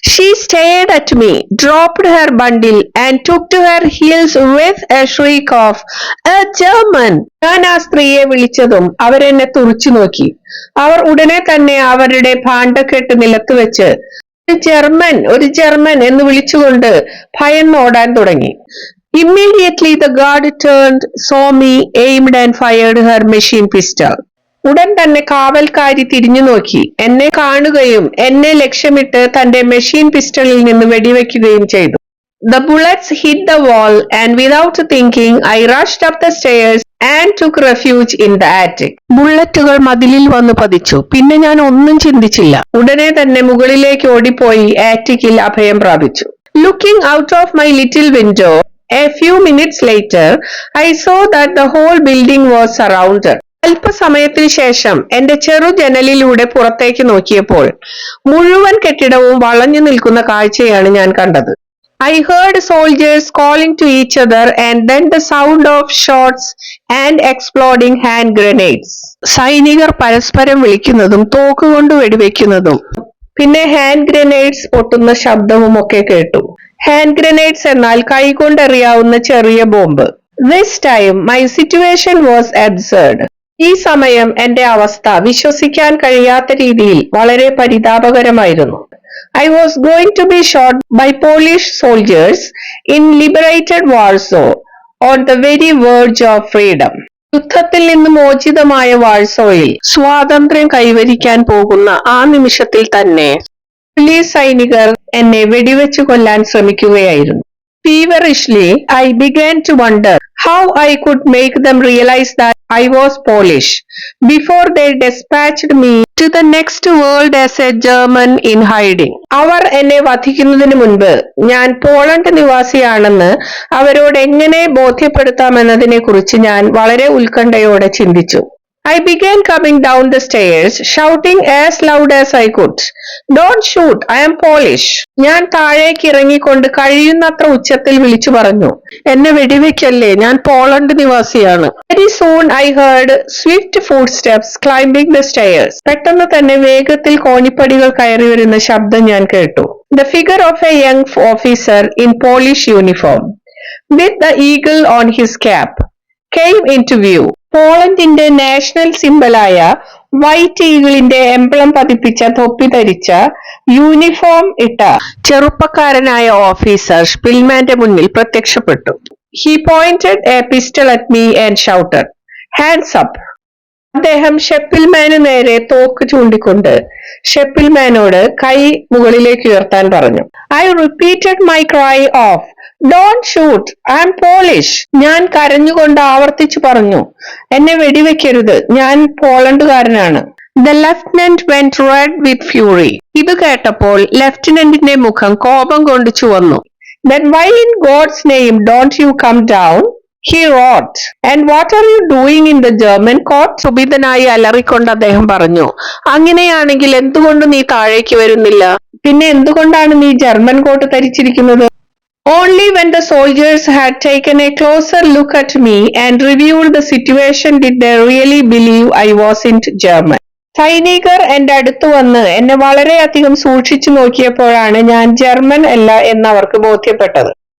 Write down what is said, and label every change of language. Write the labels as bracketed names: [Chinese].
[English] She stared at me, dropped her bundle and took to her heels with a shriek of a German. [Malayalam] ഞാൻ ആ സ്ത്രീയെ വിളിച്ചതും അവരെന്നെ തുറിച്ചു നോക്കി. അവർ ഉടനെ തന്നെ അവരുടെ ഭാണ്ഡക്കെട്ട് നിലത്ത് വെച്ച് ഒരു ജർമ്മൻ എന്ന് വിളിച്ചുകൊണ്ട് ഭയന്നോടാൻ തുടങ്ങി. [English] Immediately the guard turned, saw me, aimed and fired her machine pistol. [Malayalam] ഉടൻ തന്നെ കാവൽക്കാരി തിരിഞ്ഞു നോക്കി, എന്നെ കാണുകയും എന്നെ ലക്ഷ്യമിട്ട് തന്റെ മെഷീൻ പിസ്റ്റളിൽ നിന്ന് വെടിവെക്കുകയും ചെയ്തു. [English] The bullets hit the wall and without thinking I rushed up the stairs and took refuge in the attic. [Malayalam] ബുള്ളറ്റുകൾ മതിലിൽ വന്നു പതിച്ചു. പിന്നെ ഞാൻ ഒന്നും ചിന്തിച്ചില്ല. ഉടനെ തന്നെ മുകളിലേക്ക് ഓടിപ്പോയി ആറ്റിക്കിൽ അഭയം പ്രാപിച്ചു. [English] Looking out of my little window, a few minutes later, I saw that the whole building was surrounded. [Malayalam] അല്പസമയത്തിന് ശേഷം എന്റെ ചെറു ജനലിലൂടെ പുറത്തേക്ക് നോക്കിയപ്പോൾ മുഴുവൻ കെട്ടിടവും വളഞ്ഞു നിൽക്കുന്ന കാഴ്ചയാണ് ഞാൻ കണ്ടത്. [English] I heard soldiers calling to each other and then the sound of shots and exploding hand grenades. [Malayalam] സൈനികർ പരസ്പരം വിളിക്കുന്നതും തോക്കുകൊണ്ട് വെടിവെക്കുന്നതും പിന്നെ ഹാൻഡ് ഗ്രനേഡ്സ് പൊട്ടുന്ന ശബ്ദവും ഒക്കെ കേട്ടു. ഹാൻഡ് ഗ്രനേഡ്സ് എന്നാൽ കൈകൊണ്ടെറിയാവുന്ന ചെറിയ bomb. [English] This time my situation was absurd. [Malayalam] ഈ സമയം എന്റെ അവസ്ഥ വിശ്വസിക്കാൻ കഴിയാത്ത രീതിയിൽ വളരെ പരിതാപകരമായിരുന്നു. [English] I was going to be shot by Polish soldiers in liberated Warsaw on the very verge of freedom. [Malayalam] യുദ്ധത്തിൽ നിന്ന് മോചിതമായ വാഴ്സോയിൽ സ്വാതന്ത്ര്യം കൈവരിക്കാൻ പോകുന്ന ആ നിമിഷത്തിൽ തന്നെ പോലീസ് സൈനികർ എന്നെ വെടിവെച്ചു കൊല്ലാൻ ശ്രമിക്കുകയായിരുന്നു. [English] Feverishly, I began to wonder how I could make them realize that I was Polish before they dispatched me to the next world as a German in hiding. [Malayalam] അവർ എന്നെ വധിക്കുന്നതിന് മുൻപ് ഞാൻ പോളണ്ട് നിവാസിയാണെന്ന് അവരോട് എങ്ങനെ ബോധ്യപ്പെടുത്താമെന്നതിനെ കുറിച്ച് ഞാൻ വളരെ ഉത്കണ്ഠയോടെ ചിന്തിച്ചു. [English] I began coming down the stairs, shouting as loud as I could, "Don't shoot, I am Polish." [Malayalam] ഞാൻ താഴേക്ക് ഇറങ്ങിക്കൊണ്ട് കഴിയുന്നത്ര ഉച്ചത്തിൽ വിളിച്ചു പറഞ്ഞു, എന്നെ വെടിവെക്കല്ലേ, ഞാൻ Poland നിവാസിയാണ്. [English] Very soon I heard swift footsteps climbing the stairs. [Malayalam] പെട്ടെന്ന് തന്നെ വേഗത്തിൽ കോണിപ്പടികൾ കയറി വരുന്ന ശബ്ദം ഞാൻ കേട്ടു. [English] The figure of a young officer in Polish uniform, with the eagle on his cap, came into view. [Malayalam] പോളണ്ടിന്റെ national സിംബലായ white ഈഗിളിന്റെ emblem പതിപ്പിച്ച തൊപ്പി ധരിച്ച യൂണിഫോം ഇട്ട ചെറുപ്പക്കാരനായ ഓഫീസർ സ്പിൽമാന്റെ മുന്നിൽ പ്രത്യക്ഷപ്പെട്ടു. [English] He pointed a pistol at me and shouted, "Hands up." [Malayalam] അദ്ദേഹം ഷെപ്പിൽമാന് നേരെ തോക്ക് ചൂണ്ടിക്കൊണ്ട് ഷെപ്പിൽമാനോട് കൈ മുകളിലേക്ക് ഉയർത്താൻ പറഞ്ഞു. [English] I repeated my cry of "Don't shoot, I am Polish." [Malayalam] ഞാൻ കരഞ്ഞുകൊണ്ട് ആവർത്തിച്ചു പറഞ്ഞു, എന്നെ വെടിവെക്കരുത്, ഞാൻ പോളണ്ടുകാരനാണ്. [English] The lieutenant went red with fury. [Malayalam] ഇത് കേട്ടപ്പോൾ ലഫ്റ്റനന്റിന്റെ മുഖം കോപം കൊണ്ട് ചുവന്നു. [English] Then why in God's name don't you come down? He roared. And what are you doing in the German court? [Malayalam] സുബിതനായി അലറിക്കൊണ്ട് അദ്ദേഹം പറഞ്ഞു, അങ്ങനെയാണെങ്കിൽ എന്തുകൊണ്ട് നീ താഴേക്ക് വരുന്നില്ല? പിന്നെ എന്തുകൊണ്ടാണ് നീ ജർമ്മൻ കോട്ട് ധരിച്ചിരിക്കുന്നത്? [English] Only when the soldiers had taken a closer look at me and reviewed the situation did they really believe I wasn't German. [Malayalam] സൈനികർ എന്റെ അടുത്ത് വന്ന് എന്നെ വളരെയധികം സൂക്ഷിച്ചു നോക്കിയപ്പോഴാണ് ഞാൻ ജർമ്മൻ അല്ല എന്ന് അവർക്ക് ബോധ്യപ്പെട്ടത്.